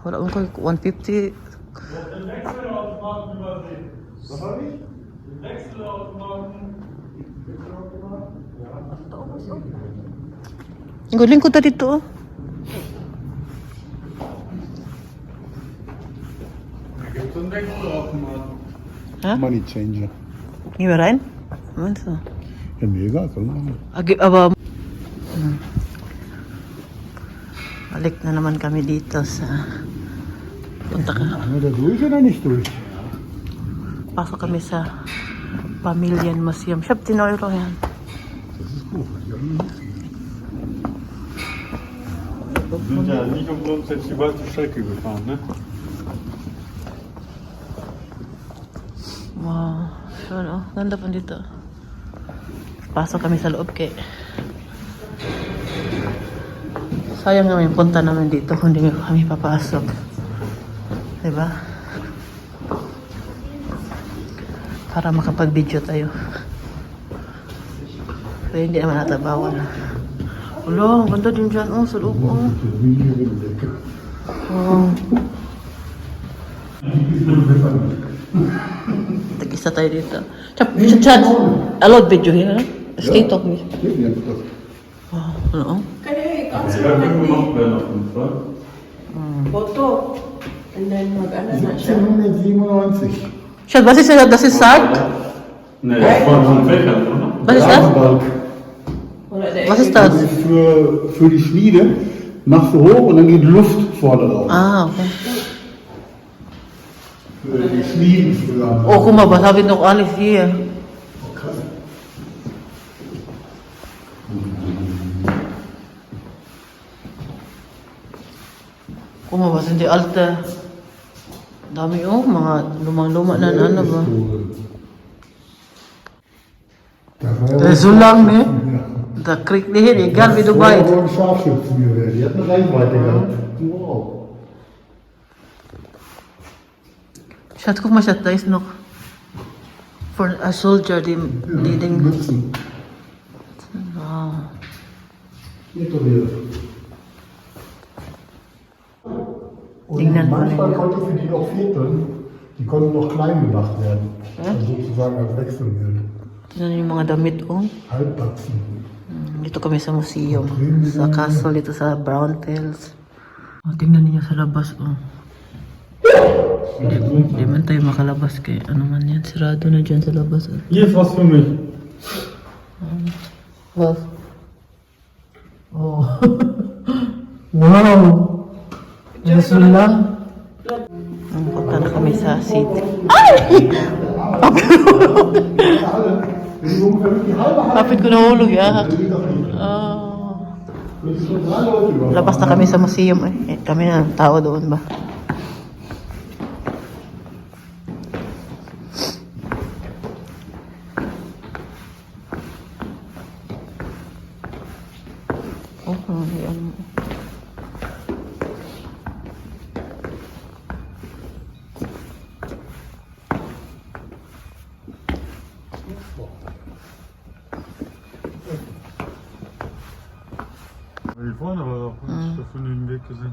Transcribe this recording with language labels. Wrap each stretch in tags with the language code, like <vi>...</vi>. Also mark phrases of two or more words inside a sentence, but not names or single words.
<tl>Wala mo ko 150. Guling ko ta dito. Oh. Ha?</tl> <en>Money changer.</en> <tl>Hindi ba rin? Ano ito?</tl> <de>Ja, mega, soll man.</de> <tl>Aba. Balik na naman kami dito sa... Punta ka.</tl> <de>Haben wir da durch oder nicht durch?</de> <tl>Pasok kami sa Pamilyan Museum. 17 euro yan.</tl> <de>Wir sind ja nicht umsonst jetzt die weite Strecke gefahren, ne?</de> <tl>Wow. Sure, oh. Ganda pa dito. Pasok kami sa loob kay... Sayang naman yung punta namin dito kung hindi kami papasok. Diba? Para makapag-video tayo. Pero hindi naman natabawan. Wala, ang ganda din dyan. Oh, sa loob. Oh. Oh. Tag-isa tayo dito.</tl> <en>Chat. Allowed video here. Stay talk me.</en> <tl>Oh, ano? Kaya ikaw</tl> <de>Ja, können wir noch werden auf jeden Fall. Foto.</de> <en>And then</en> <tl>mag-ano na siya. 1797.</tl> <de>Chat, was ist das? Das ist Sarg? Ne, das war von Fächern, oder? Was ist das? Rasenbalg.</de> <tl>Wala na</tl> <de>Was ist Das das? ist für die Schmiede. Machst du hoch und dann geht Luft vorne drauf. Ah, okay. Für die Schmieden früher. Oh, guck mal, was habe ich noch alles hier? Guck mal, was sind die alte...</de> <tl>Dami oh, mga lumang-luma na ano ba?</tl> <de>Das ist so lang, ne? Da kriegt die hin, egal wie du Vorher weit. wurden Scharfschützen gewählt. Die hatten Reichweite gehabt. Wow. Schatz, guck mal, Schatz, da ist noch...</de> <en>For a soldier,</en> <de>die Ding... Mützen. Wow. Hinter mir. Und</de> <tl>Tingnan mo</tl> <de>manchmal</de> <tl>na.</tl> <de>konnte für die noch vierteln, die konnten noch klein gemacht werden. Also sozusagen als Wechselgeld.</de> <tl>Tingnan yung mga damit, oh.</tl> <de>Halbbatzen.</de> <tl>Dito kami sa museum. Sa castle dito sa Braunfels. Oh, tingnan niyo sa labas, oh. Hindi man tayo makalabas kay ano man yan. Sirado na dyan sa labas. Oh.</tl> <de>Hier ist was für mich. Was? Oh. Wow! Rasulullah.</de> <tl>Punta na kami sa city. Ay! Kapit ko nahulog, ya. Oh. Labas na kami sa museum. Eh, kami na ang tao doon ba? Oh, yan.</tl> <de>Hier vorne war doch nicht von den Weg gesehen.</de>